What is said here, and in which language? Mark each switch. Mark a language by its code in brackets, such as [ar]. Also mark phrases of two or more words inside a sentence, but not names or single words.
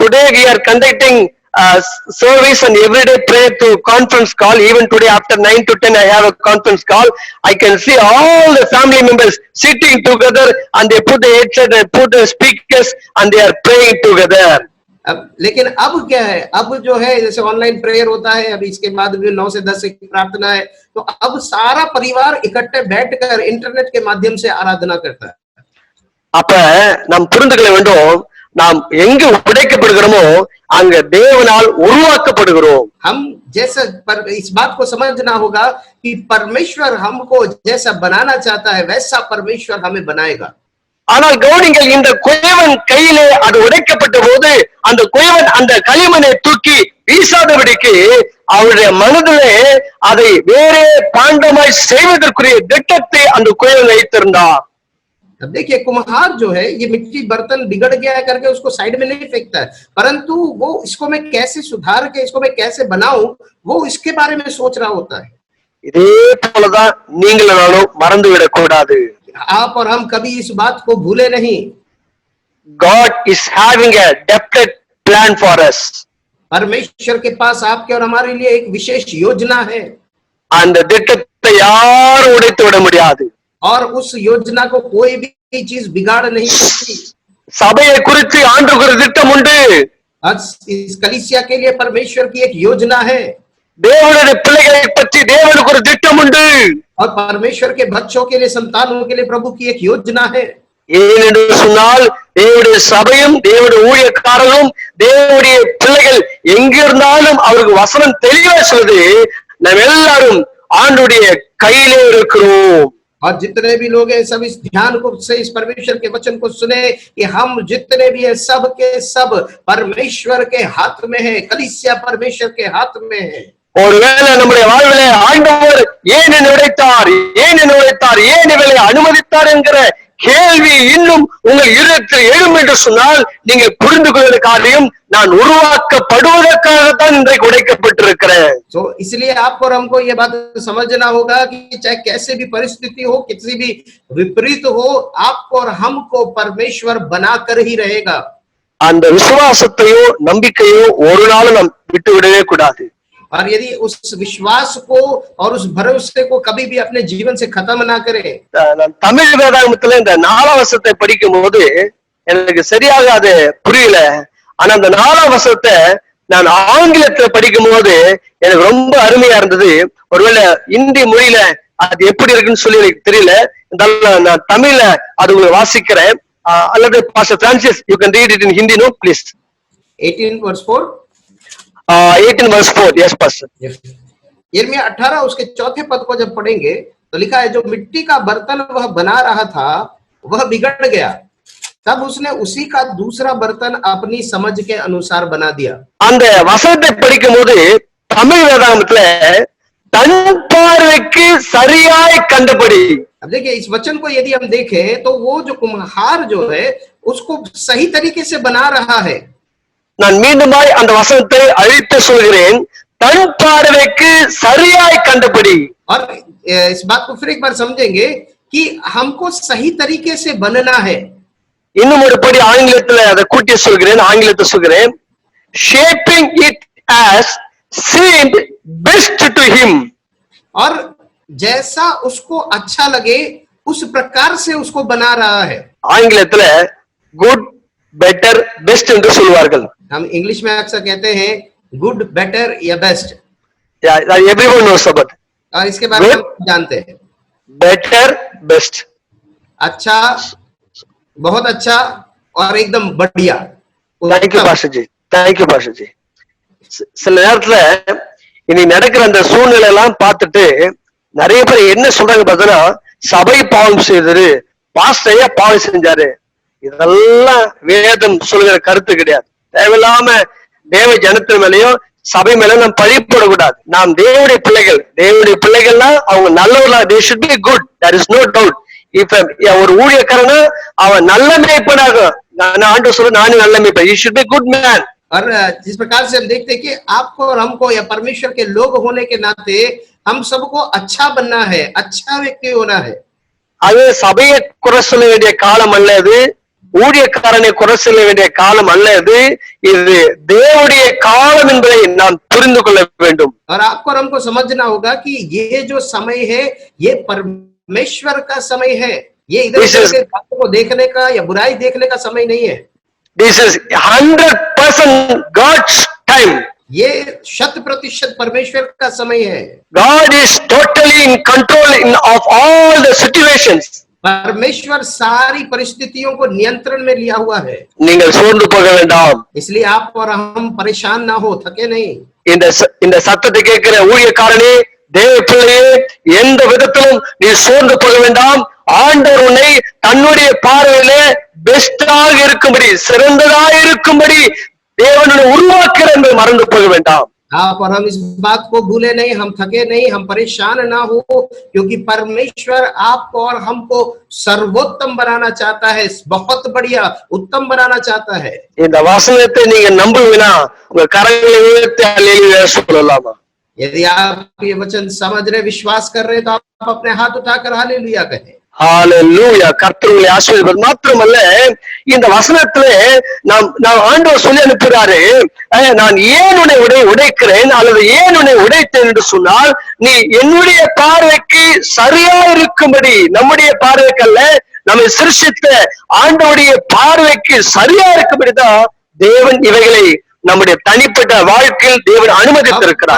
[en] Today we are conducting service and everyday prayer to conference call. Even today after 9 to 10 I have a conference call. I can see all the family members sitting together and they put the headset and put the speakers and they are praying together. [hi] अब लेकिन अब क्या है, अब जो है जैसे [en] online prayer [hi] होता है, अभी इसके बाद भी 9 से 10 की प्रार्थना है, तो अब सारा परिवार इकट्ठे बैठकर इंटरनेट के माध्यम से आराधना करता है। [ta] அப்ப நாம் புரிந்து கொள்ள வேண்டும், நாம் எங்கு உடைக்கப்படுகிறோமோ அங்க தேவனால் உருவாக்கப்படுகிறோம். [hi] हम जैसा इस बात को समझना होगा कि परमेश्वर हमको जैसा बनाना चाहता है वैसा परमेश्वर हमें बनाएगा। [ta] ஆனால் கவனிங்கள், இந்த குயவன் கையிலே அது உடைக்கப்பட்ட போது அந்த குயவன் அந்த களிமண்ணை தூக்கி வீசாதபடிக்கு அவருடைய மனதிலே அதை வேறே பாண்டமாய் செய்வதற்குரிய திட்டத்தை அந்த குயவன் வைத்திருந்தார். [hi] अब देखिए, कुम्हार जो है ये मिट्टी बर्तन बिगड़ गया है करके उसको साइड में नहीं फेंकता है, परंतु वो इसको मैं कैसे सुधार के इसको मैं कैसे बनाऊं वो इसके बारे में सोच रहा होता है। [ta] இதே போலதான் நீங்களும் நானும் மறந்துவிடக் கூடாது. [hi] आप और हम कभी इस बात को भूले नहीं। [en] God is having a definite plan for us. [hi] परमेश्वर के पास आपके और हमारे लिए एक विशेष योजना है। [ta] அந்த திட்டத்தை யாரும் உடைத்து விட முடியாது. [hi] और उस योजना को कोई भी चीज बिगाड़ नहीं सकती। [ta] சபையை குறித்து ஆண்டவருக்கு ஒரு திட்டம் உண்டு. [hi] इस कलीसिया के लिए परमेश्वर की एक योजना है। [ta] தேவனுடைய பிள்ளைகளை பற்றி தேவனுக்கு ஒரு திட்டம் உண்டு. [hi] और परमेश्वर के बच्चों के लिए, संतानों के लिए प्रभु की एक योजना है। [ta] ஏனென்று சொன்னால் தேவனுடைய சபையும் தேவனுடைய ஊழியக்காரர்களும் தேவனுடைய பிள்ளைகள் எங்கிருந்தாலும் அவருக்கு வசனம் தெளிவா சொல்லுது, நாம் எல்லாரும் ஆண்டுடைய கையிலே இருக்கிறோம். [hi] और जितने भी लोग हैं सब इस ध्यान को से इस परमेश्वर के वचन को सुने कि हम जितने भी हैं सब के सब परमेश्वर के हाथ में है। कलीसिया परमेश्वर के हाथ में है। [ta] ஒருவேளை நம்முடைய வாழ்விலே ஆண்டவர் ஏன் என்னை உடைத்தார், ஏன் என்னை உடைத்தார், ஏன் இவளை அனுமதித்தார் என்கிற கேள்வி இன்னும் உங்கள் இருதயத்தில் எழும் என்று சொன்னால் நீங்கள் புரிந்து கொள்கிற காரியம், நான் உருவாக்கப்படுவதற்காகத்தான் இன்றைக்கு உடைக்கப்பட்டிருக்கிறேன். [hi] तो इसलिए आपको और हमको ये बात समझना होगा कि चाहे कैसे भी परिस्थिति हो, किसी भी विपरीत हो, आपको और हमको परमेश्वर बनाकर ही रहेगा। [ta] அந்த விசுவாசத்தையோ நம்பிக்கையோ ஒரு நாளும் நாம் விட்டு விடவே கூடாது. [hi] और यदि उस विश्वास को और उस भरोसे को कभी भी अपने जीवन से खत्म ना करें। [ta] நான் தமிழ் வேதாகமத்துல இந்த 4ஆம் வசனத்தை படிக்கும் போது எனக்கு சரியாக அது புரியல. ஆனா அந்த 4ஆம் வசனத்தை நான் ஆங்கிலத்துல படிக்கும் போது எனக்கு ரொம்ப அருமையா இருந்தது. ஒருவேளை இந்தி மொழியில அது எப்படி இருக்குன்னு சொல்லி எனக்கு தெரியல. நான் தமிழ்ல அது உங்களுக்கு வாசிக்கிறேன். அல்லது பாஸ்டர் பிரான்சிஸ், [en] You can read it in Hindi, no please. 18 verse 4. 18 verse 4. Yes, Pastor. Yes. [hi] यिर्मयाह 18 उसके 4 पद को जब पढ़ेंगे तो लिखा है, जो मिट्टी का बर्तन वह बना रहा था वह बिगड़ गया, तब उसने उसी का दूसरा बर्तन अपनी समझ के अनुसार बना दिया। [ta] அந்த வசனத்தை படிக்கும் போது தமிழ் வேதாகமத்துல தன் பார்வைக்கு சரியாய் கண்டபடி, [hi] अब देखिए इस वचन को यदि हम देखें तो वो जो कुम्हार जो है उसको सही तरीके से बना रहा है। [ta] நான் மீண்டுமாய் அந்த வசனத்தை அழித்து சொல்கிறேன், தன் பார்வைக்கு சரியாய் கண்டபடி। [hi] और इस बात को फिर एक बार समझेंगे कि हमको सही तरीके से बनना है। [ta] இன்னும் ஒரு படி ஆங்கிலத்துல அதை கூட்டி சொல்கிறேன், ஆங்கிலத்தை சொல்கிறேன், [en] shaping it as seemed best to him। [hi] और जैसा उसको अच्छा लगे उस प्रकार से उसको बना रहा है। [ta] ஆங்கிலத்துல [en] good, better, best [ta] என்று சொல்வார்கள்। [hi] हम इंग्लिश में अक्सर कहते हैं [en] good, better [hi] या बेस्ट। [en] Everyone knows about, [hi] और इसके बारे में हम जानते हैं, [en] Better, best, [hi] अच्छा, बहुत अच्छा और एकदम बढ़िया। [en] Thank you Bhashaji, thank you Bhashaji. [ta] சில நேரத்துல இனி நடக்கிற அந்த சூழ்நிலை எல்லாம் பார்த்துட்டு நிறைய பேர் என்ன சொல்றாங்க பார்த்தீங்கன்னா, சபை பாவம் செய்தது, பாஸ்டரையா பாவம் செஞ்சாரு, இதெல்லாம் வேதம் சொல்கிற கருத்து கிடையாது। தேவையில்லாம தேவ ஜனத்தின் மேலையும் சபை மேல நாம் பழி போடக்கூடாது। நாம் தேவனுடைய பிள்ளைகள், தேவனுடைய பிள்ளைகள்னா அவங்க நல்லவர்களா, [en] they should be good, there is no doubt। [ta] இப்ப ஒரு ஊழியக்காரனா அவன் நல்ல மேய்ப்பனாக, நான் ஆண்டு சொல்ல, நானும் நல்ல மேய்ப்பன், [en] he should be good man। [hi] और जिस प्रकार से हम देखते हैं कि आपको और हमको या परमेश्वर के लोग होने के नाते हम सबको अच्छा बनना है, अच्छा व्यक्ति होना है। [ta] அது சபையை குறை சொல்ல வேண்டிய காலம் அல்ல, இது ஊழியக்காரனை குறை சொல்ல வேண்டிய காலம் அல்ல, இது தேவனுடைய காலம் என்பதை நாம் புரிந்து கொள்ள வேண்டும்। [hi] और आपको और हमको समझना होगा कि ये जो समय है ये परमेश्वर का समय है, ये इधर उधर के बातों को देखने का या बुराई देखने का समय नहीं है। [en] This is 100% God's time। [hi] ये 100% परमेश्वर का समय है। [en] God is totally in control of all the situations। [hi] परमेश्वर सारी परिस्थितियों को नियंत्रण में लिया हुआ है। [ta] நீங்கள் சோர்ந்து போக வேண்டாம், [hi] इसलिए आप और हम परेशान ना हो, थके नहीं। [ta] இந்த சத்தத்தை கேட்கிற ஊழியக்காரனே, தேவ பிள்ளையே, எந்த விதத்திலும் நீ சோர்ந்து போக வேண்டாம்। ஆண்டவர் உன்னை தன்னுடைய பார்வையிலே பெஸ்டாக இருக்கும்படி, சிறந்ததாக இருக்கும்படி தேவனை உருவாக்குற என்பதை மறந்து போக வேண்டாம்। [hi] आप और हम इस बात को भूले नहीं, हम थके नहीं, हम परेशान ना हो, क्योंकि परमेश्वर आपको और हमको सर्वोत्तम बनाना चाहता है, बहुत बढ़िया उत्तम बनाना चाहता है। [ta] இந்த வசனத்தை நீங்க நம்புவீனா உங்க கரங்களை உயர்த்தி அல்லேலூயா சொல்லலாமா? [hi] यदि आप ये वचन समझ रहे, विश्वास कर रहे, तो आप अपने हाथ उठाकर हालेलुया कहें। [ta] ஹalleluya। கர்த்தர் உங்களை ஆசீர்வதிப்பார்। மாத்திரமல்ல, இந்த வசனத்திலே நாம் ஆண்டவர் சொல்லி அனுப்புகிறாரு, நான் ஏன் உன்னை உடைக்கிறேன் அல்லது ஏன் உன்னை உடைத்தேன் என்று சொன்னால், நீ என்னுடைய பார்வைக்கு சரியா இருக்கும்படி, நம்முடைய பார்வைக்கு அல்ல, நம்மை சிருஷ்டித்த ஆண்டவருடைய பார்வைக்கு சரியா இருக்கும்படிதான் தேவன் இவைகளை நம்முடைய தனிப்பட்ட வாழ்க்கையில் தேவன் அனுமதித்திருக்கிறார்।